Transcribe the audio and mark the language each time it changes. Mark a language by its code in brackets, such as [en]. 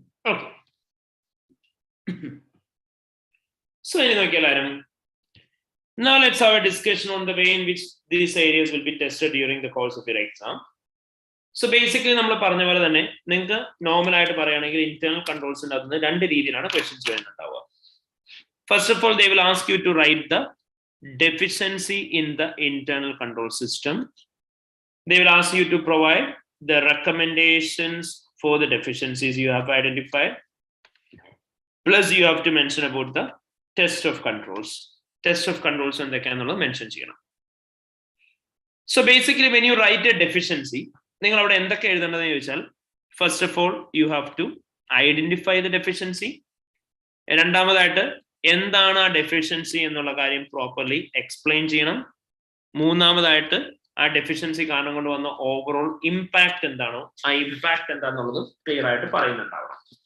[en] Okay. [ml] So ഇനി നോക്കിയാൽ ആരും. [en] Now let's have a discussion on the way in which these areas will be tested during the course of your exam. [ml] So basically നമ്മൾ പറഞ്ഞ പോലെ തന്നെ നിങ്ങൾക്ക് normal ആയിട്ട് പറയുകയാണെങ്കിൽ ഇന്റേണൽ കൺട്രോൾസിന്റെ അകത്ത് രണ്ട് രീതിയിലാണ് questions വരുന്നുണ്ടാവുക. [en] First of all, they will ask you to write the deficiency in the internal control system. They will ask you to provide the recommendations for the deficiencies you have identified. Plus you have to mention about the test of controls. Test of controls and they can mention [ml] cheyana. [en] So basically when you write a deficiency, [ml] നിങ്ങൾ അവിടെ എന്തൊക്കെ എഴുതേണ്ടതെന്ന് ചോദിച്ചാൽ, [en] First of all you have to identify the deficiency. [ml] രണ്ടാമതായിട്ട് എന്താണ് ആ deficiency എന്നുള്ള കാര്യം properly explain ചെയ്യണം. മൂന്നാമതായിട്ട് ആ ഡെഫിഷ്യൻസി കാരണം കൊണ്ട് വന്ന ഓവറോൾ ഇമ്പാക്ട് എന്താണോ ആ ഇമ്പാക്ട് എന്താണെന്നുള്ളത് ക്ലിയർ ആയിട്ട് പറയുന്നുണ്ടാവണം.